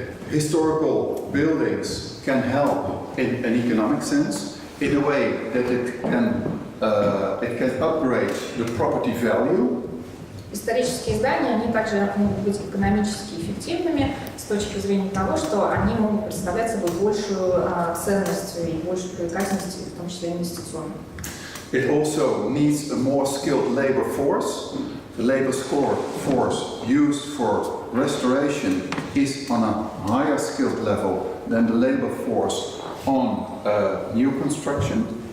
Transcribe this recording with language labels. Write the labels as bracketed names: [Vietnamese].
[English] Historical buildings can help in an economic sense, in a way that it can upgrade the property value. [Russian] Исторические здания, они также могут быть экономически эффективными с точки зрения того, что они могут представлять собой большую ценность и большую привлекательность, в том числе инвестиционную. [English] It also needs a more skilled labor force. The labor force used for restoration is on a higher skilled level than the labor force on new construction.